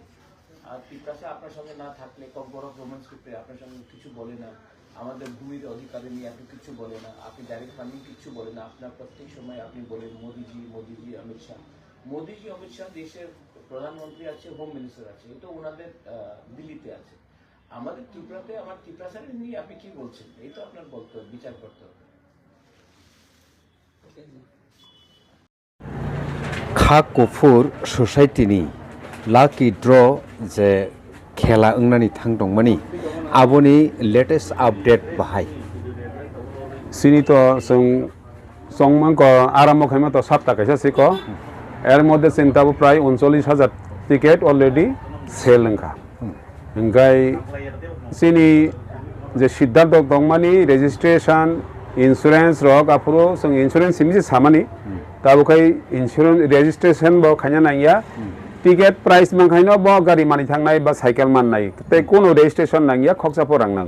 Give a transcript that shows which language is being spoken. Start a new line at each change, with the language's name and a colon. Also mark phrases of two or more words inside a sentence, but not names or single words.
Bangla: আর ত্রিপুরাসা আপনার সঙ্গে না থাকলে বড় প্রমাণ স্ক্রিপ্টে আপনার সঙ্গে কিছু বলে না, আমাদের ভূমির অধিকারে নিয়ে আপনি কিছু বলে না, আপনি
English: direct funding
Bangla: কিছু বলে না। আপনার প্রত্যেক সময় আপনি বলেন মোদিজি, অমিত শাহ। মোদিজি, অমিত শাহ দেশের প্রধানমন্ত্রী আছে,
English: home minister
Bangla: আছে, এটা ওনাদের দিল্লিতে আছে। আমাদের ত্রিপুরাতে আমার ত্রিপুরাসারে নিয়ে আপনি কি বলছেন? এই তো আপনার বলতে হবে, বিচার করতে হবে।
Bodo: खा कुफुर सोसाइटिनि लाकी ड्र जे खेला ओंनानै थांदोंमोन आबोनि
English: latest update
Bodo: बाहाय सिनी तो संमांको आरम्भ खाइमा तो 7 टाका सिको एर मध्य चिंताबो प्राय 39,000
English: ticket already sell
Bodo: नंखा ओंखाय सिनी जे सिद्धांत दंमानि
English: registration insurance
Bodo: रक आफुरो जों इन्सुरेंस सिमि सामानि ताबोखाय
English: insurance registration
Bodo: बो खायना नाया
English: ticket price
Bodo: मानखायनो बो गारि मानि थांनाय बा साइकेल माननाय ते कोनो रेजिस्ट्रेशन नांगिया खक्साफो रां नांगौ